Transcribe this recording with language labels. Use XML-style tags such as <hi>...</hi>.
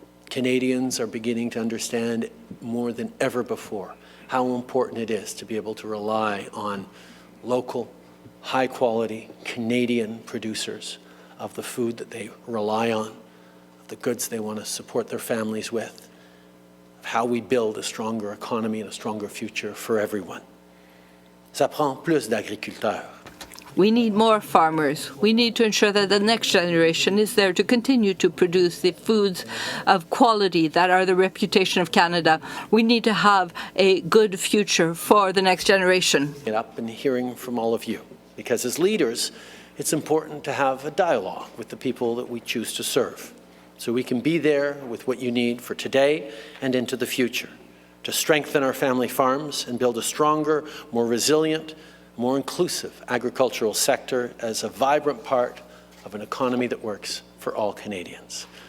<en>Canadians are beginning to understand more than ever before how important it is to be able to rely on local, high-quality Canadian producers of the food that they rely on, of the goods they want to support their families with, of how we build a stronger economy and a stronger future for everyone.</en> <fr>Ça prend plus d'agriculteurs.</fr> <en>We need more farmers. We need to ensure that the next generation is there to continue to produce the foods of quality that are the reputation of Canada. We need to have a good future for the next generation. Get up and hearing from all of you, because as leaders, it's important to have a dialogue with the people that we choose to serve, so we can be there with what you need for today and into the future, to strengthen our family farms and build a stronger, more resilient, more inclusive agricultural sector as a vibrant part of an economy that works for all Canadians.</en>